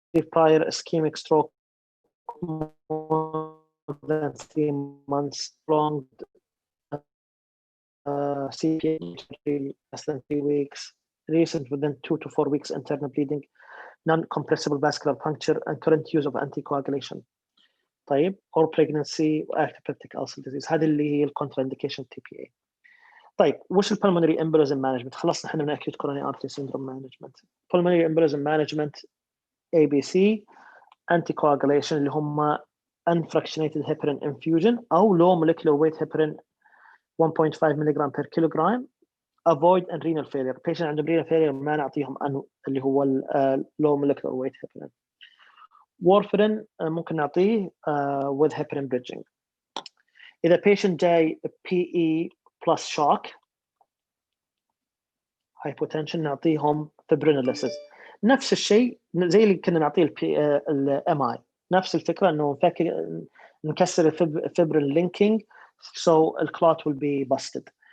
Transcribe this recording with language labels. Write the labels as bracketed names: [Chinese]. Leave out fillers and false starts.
[English] prior ischemic stroke more than 3 months, prolonged CPA less than 3 weeks, recent within 2 to 4 weeks internal bleeding, non-compressible vascular puncture, and current use of anticoagulation. طيب or pregnancy active peptic ulcer disease. [Arabic] هذه اللي هي contraindication TPA. طيب وش [English] pulmonary embolism management؟ [Arabic] خلصنا احنا من [English] acute coronary artery syndrome management. pulmonary embolism management ABC anticoagulation اللي هم unfractionated heparin infusion أو low molecular weight heparin 1.5 ملغ per kilogram. avoid and renal failure. patient عنده renal failure [Arabic] ما نعطيهم اللي هو [English] low molecular weight heparin. warfarin [Arabic] ممكن نعطيه [English] with heparin bridging. إذا patient جاي PE plus shock hypotension [Arabic] نعطيهم [English] fibrinolysis. [Arabic] نفس الشيء زي اللي كنا نعطيه ال MI، نفس الفكرة إنه نكسر fibrin linking [English] so the clot will be busted.